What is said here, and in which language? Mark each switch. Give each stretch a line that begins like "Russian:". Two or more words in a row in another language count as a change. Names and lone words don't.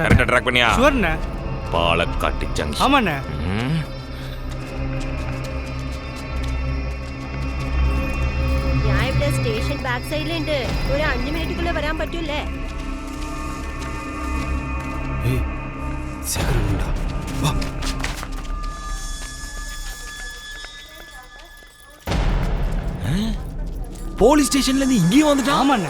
Tamil: கரெக்ட்டா ட்ராக் பண்ணியா? ஷூர்ண்ணே. பாலக்காட்டு ஜங்ஷன். ஆமாண்ணே.
Malayalam: ഞാൻ ഇവിടെ സ്റ്റേഷൻ ബാക്ക് സൈഡിലുണ്ട്. ഒരു 5 മിനിറ്റുക്കുള്ളിൽ വരാൻ പറ്റൂലേ?
Tamil: போலீஸ் ஸ்டேஷன்ல இருந்து இங்கேயும் வந்துட்டான். ஆமாண்ணே.